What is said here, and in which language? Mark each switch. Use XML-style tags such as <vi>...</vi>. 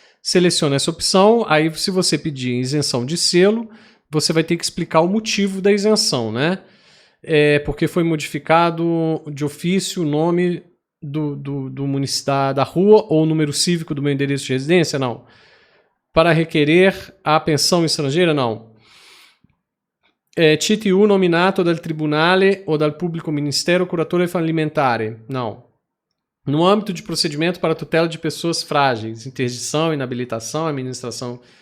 <pt>Seleciona essa opção. Aí, se você pedir isenção de selo, você vai ter que explicar o motivo da isenção, né? Porque foi modificado de ofício o nome do município da rua ou o número cívico do meu endereço de residência? Não. Para requerer a pensão estrangeira? Não.</pt> <it>CTU nominato dal tribunale ou dal pubblico ministero curatore fallimentare?</it> <pt>Não. No âmbito de procedimento para tutela de pessoas frágeis, interdição, inabilitação, administração</pt>